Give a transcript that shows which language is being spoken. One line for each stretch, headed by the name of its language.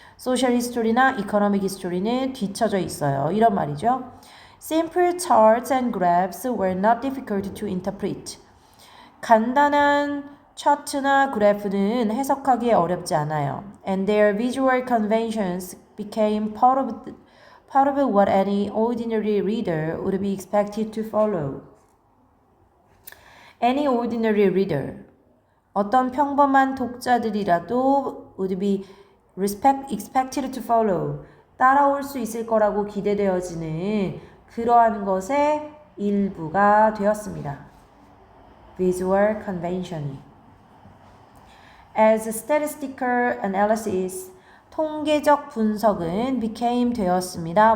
Korean: Social history나 economic history는 뒤처져 있어요. 이런 말이죠.
English: Simple charts and graphs were not difficult to interpret.
Korean: 간단한 차트나 그래프는 해석하기 어렵지 않아요.
English: And their visual conventions became part of what any ordinary reader would be expected to follow. Any ordinary reader,
Korean: 어떤 평범한 독자들이라도
English: would be expected to follow,
Korean: 따라올 수 있을 거라고 기대되어지는 그러한 것의 일부가 되었습니다.
English: Visual convention이. As statistical analysis,
Korean: 통계적 분석은
English: became
Korean: 되었습니다.